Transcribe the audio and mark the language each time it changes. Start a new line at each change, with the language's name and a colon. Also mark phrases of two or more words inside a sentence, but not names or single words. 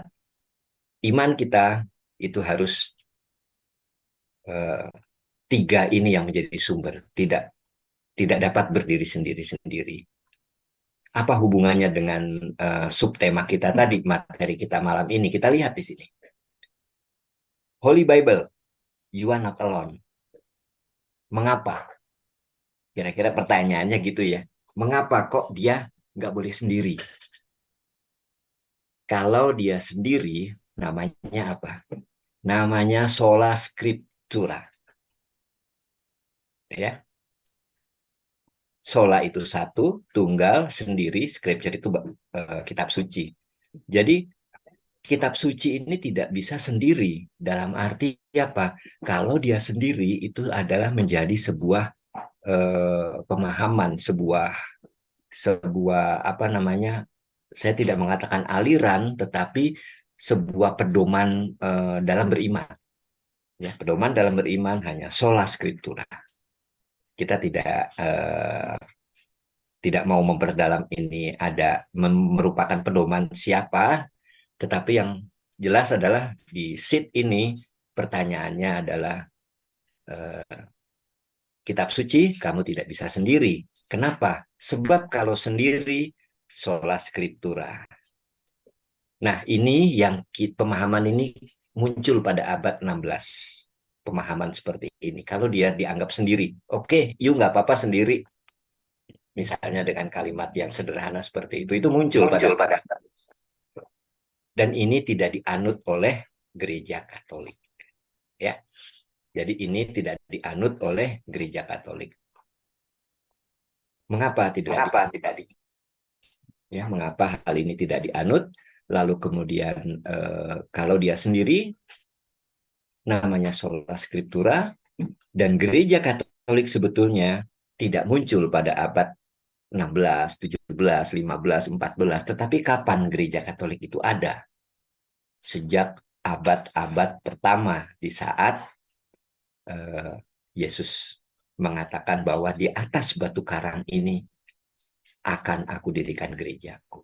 Indonesian: Iman kita itu harus tiga ini yang menjadi sumber, tidak dapat berdiri sendiri-sendiri. Apa hubungannya dengan subtema kita tadi, materi kita malam ini? Kita lihat di sini.
English: Holy Bible, you are not alone.
Indonesian: Mengapa? Kira-kira pertanyaannya gitu ya. Mengapa kok dia nggak boleh sendiri? Kalau dia sendiri, namanya apa? Namanya
Latin: sola scriptura.
Indonesian: Ya, sola itu satu, tunggal, sendiri, scripture itu kitab suci. Jadi kitab suci ini tidak bisa sendiri. Dalam arti apa? Kalau dia sendiri itu adalah menjadi sebuah pemahaman, sebuah apa namanya? Saya tidak mengatakan aliran, tetapi sebuah pedoman dalam beriman. Ya, pedoman dalam beriman hanya
Latin: sola scriptura.
Indonesian: Kita tidak mau memperdalam ini merupakan pedoman siapa, tetapi yang jelas adalah di sheet ini pertanyaannya adalah kitab suci kamu tidak bisa sendiri. Kenapa? Sebab kalau sendiri
Latin: sola scriptura.
Indonesian: Nah, ini yang pemahaman ini muncul pada abad 16. Pemahaman seperti ini. Kalau dia dianggap sendiri, oke, you nggak apa-apa sendiri. Misalnya dengan kalimat yang sederhana seperti itu muncul pada dan ini tidak dianut oleh gereja Katolik. Ya. Jadi ini tidak dianut oleh gereja Katolik. Mengapa tidak mengapa hal ini tidak dianut? Lalu kemudian kalau dia sendiri namanya
Latin: sola scriptura
Indonesian: dan gereja Katolik sebetulnya tidak muncul pada abad 16, 17, 15, 14, tetapi kapan gereja Katolik itu ada? Sejak abad-abad pertama di saat Yesus mengatakan bahwa di atas batu karang ini akan aku dirikan gerejaku.